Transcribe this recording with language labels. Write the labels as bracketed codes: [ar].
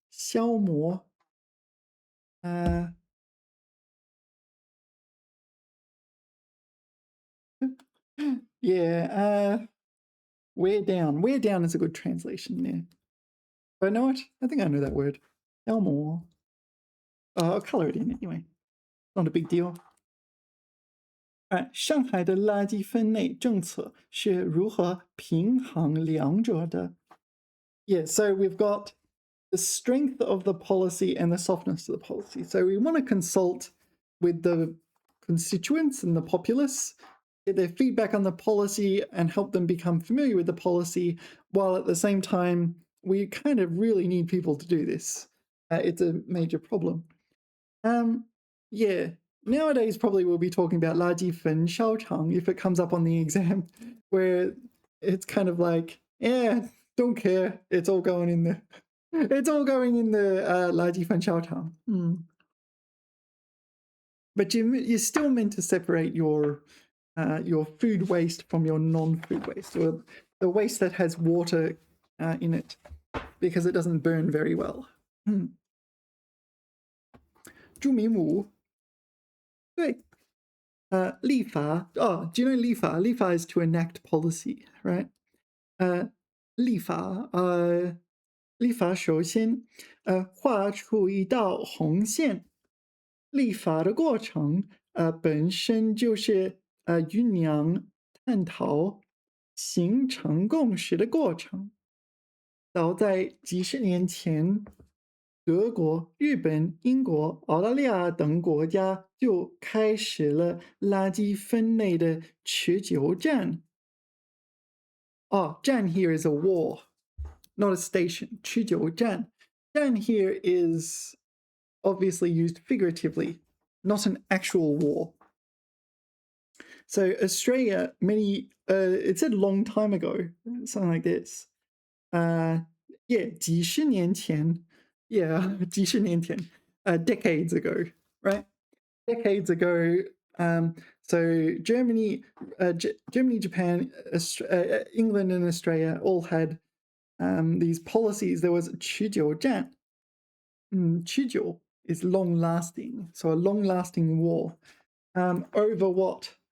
[en] 消磨 yeah, wear down. Wear down is a good translation there. But I know what? I think I know that word. 消磨 I'll color it in anyway. Not a big deal. [zh] 上海的垃圾分类政策是如何平衡两者的？ [en] Yeah, so we've got the strength of the policy and the softness of the policy. So we want to consult with the constituents and the populace, get their feedback on the policy and help them become familiar with the policy, while at the same time, we kind of really need people to do this. It's a major problem. Yeah, nowadays probably we'll be talking about 垃圾焚烧厂 if it comes up on the exam, where it's kind of like, yeah, don't care, it's all going in the 垃圾焚烧厂. But you're still meant to separate your your food waste from your non-food waste, or the waste that has water in it, because it doesn't burn very well. [zh] 朱明武，对，立法. [en] Oh, do you know 立法? 立法 is to enact policy, right? [zh] 立法首先画出一道红线。立法的过程本身就是酝酿、探讨、形成共识的过程。早在几十年前，德国、日本、英国、澳大利亚等国家就开始了垃圾分类的持久战。 [en] 战 here is a war, not a station. [zh] 持久战. [en] 战 here is obviously used figuratively, not an actual war. So Australia, it said long time ago, something like this. [zh] 几十年前,几十年前, decades ago, right? [en] Decades ago, so Germany, Japan, England and Australia all had these policies. There was 持久战. 持久 is long-lasting, so a long-lasting war over what?